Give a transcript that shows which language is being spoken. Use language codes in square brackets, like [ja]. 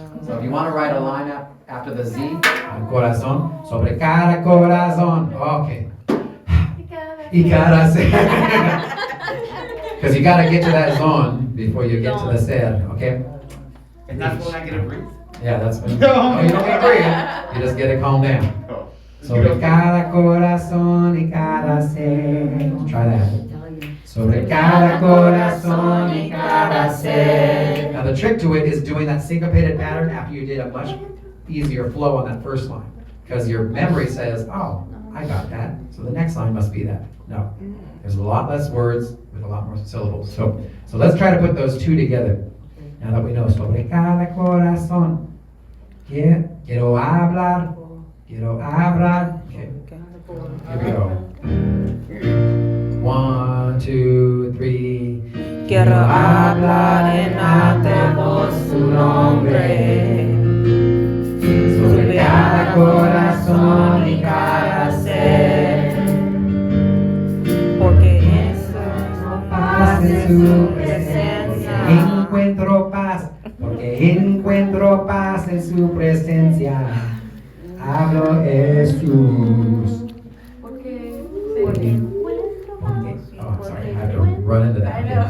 [en] So if you want to write a line after the Z, on corazón, [es] sobre cada corazón. [en] Okay. [es] Y cada ser. [en] Because you got to get to that zone before you get to the ser, okay? And that's when I get a breathe? Yeah, that's when. No, you don't get to breathe. You just get to calm down. [es] Sobre cada corazón y cada ser. [en] Try that. [es] Sobre cada corazón y cada ser. [en] Now the trick to it is doing that syncopated pattern after you did a much easier flow on that first line. Because your memory says, oh, I got that. So the next line must be that. No. There's a lot less words with a lot more syllables. So let's try to put those two together. Now that we know [es] sobre cada corazón. Quiero hablar. Quiero hablar. [en] Okay. Here we go. 1, 2, 3. [es] Quiero hablar en alta voz su nombre. Sobre cada corazón y cada ser. Porque eso es la paz de su presencia. Encuentro paz. Porque encuentro encuentro paz en su presencia. Hablo Jesús. Porque. [en] Porque, oh, sorry, I have to run into that.